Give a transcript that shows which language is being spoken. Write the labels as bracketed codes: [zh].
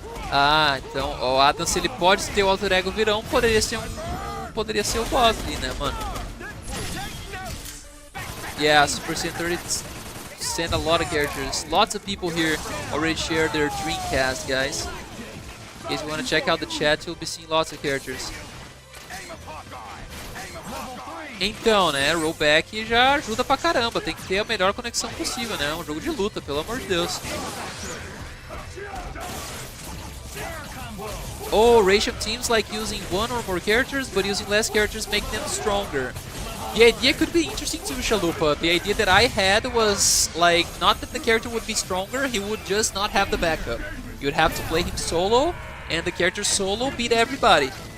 [pt] Ah, então, o Adam, se ele pode ter o alter ego virão, poderia ser o boss ali, né, mano? [en] Yeah, Super Saiyan 30 sent a lot of characters. Lots of people here already shared their Dreamcast, guys. In case you want to check out the chat, you'll be seeing lots of characters. [pt] Então, né, rollback já ajuda pra caramba. Tem que ter a melhor conexão possível, né? Um jogo de luta, pelo amor de Deus. [en] Oh, ratio teams like using one or more characters, but using less characters make them stronger. The idea could be interesting to Chalupa. The idea that I had was, like, not that the character would be stronger, he would just not have the backup. You'd have to play him solo, and the character solo beat everybody.